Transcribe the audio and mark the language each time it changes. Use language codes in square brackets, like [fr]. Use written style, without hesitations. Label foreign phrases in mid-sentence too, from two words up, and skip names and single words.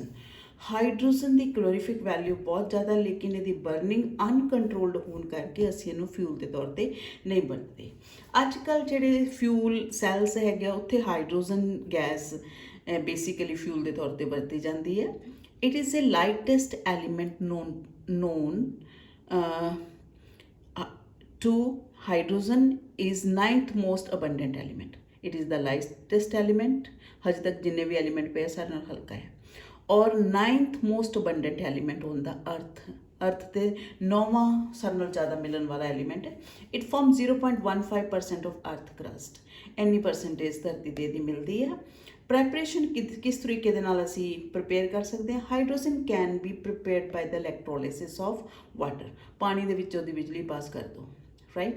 [pa] ਹਾਈਡਰੋਜਨ ਦੀ ਕਲੋਰੀਫਿਕ ਵੈਲਿਊ ਬਹੁਤ ਜ਼ਿਆਦਾ, ਲੇਕਿਨ ਇਹਦੀ ਬਰਨਿੰਗ ਅਨਕੰਟਰੋਲਡ ਹੋਣ ਕਰਕੇ ਅਸੀਂ ਇਹਨੂੰ ਫਿਊਲ ਦੇ ਤੌਰ ਤੇ ਨਹੀਂ ਵਰਤਦੇ। ਅੱਜ ਕੱਲ੍ਹ ਜਿਹੜੇ ਫਿਊਲ ਸੈਲਸ ਹੈਗੇ ਉੱਥੇ ਹਾਈਡਰੋਜਨ ਗੈਸ ਬੇਸਿਕਲੀ ਫਿਊਲ ਦੇ ਤੌਰ ਤੇ ਵਰਤੀ ਜਾਂਦੀ ਹੈ। [en] it is a lightest element known to hydrogen is 9th most abundant element. It is the lightest element, [pa] ਹਜੇ ਤੱਕ ਜਿੰਨੇ ਵੀ ਐਲੀਮੈਂਟ ਪਏ ਸਾਰੇ ਨਾਲ ਹਲਕਾ ਹੈ, ਔਰ [en] 9th most abundant element [pa] ਹੁੰਦਾ ਅਰਥ ਤੇ 9ਵਾਂ ਸਭ ਨਾਲੋਂ ਜ਼ਿਆਦਾ ਮਿਲਣ ਵਾਲਾ ਐਲੀਮੈਂਟ ਹੈ। [en] it form 0.15% of earth crust, [pa] ਇੰਨੀ ਪਰਸੈਂਟੇਜ ਧਰਤੀ ਤੇ ਇਹਦੀ ਮਿਲਦੀ ਹੈ। ਪ੍ਰੈਪਰੇਸ਼ਨ ਕਿਸ ਤਰੀਕੇ ਦੇ ਨਾਲ ਅਸੀਂ ਪ੍ਰਪੇਅਰ ਕਰ ਸਕਦੇ ਹਾਂ? [en] hydrogen can be prepared by the electrolysis of water, [pa] ਪਾਣੀ ਦੇ ਵਿੱਚ ਉਹਦੀ ਬਿਜਲੀ ਪਾਸ ਕਰ ਦਿਓ, ਰਾਈਟ।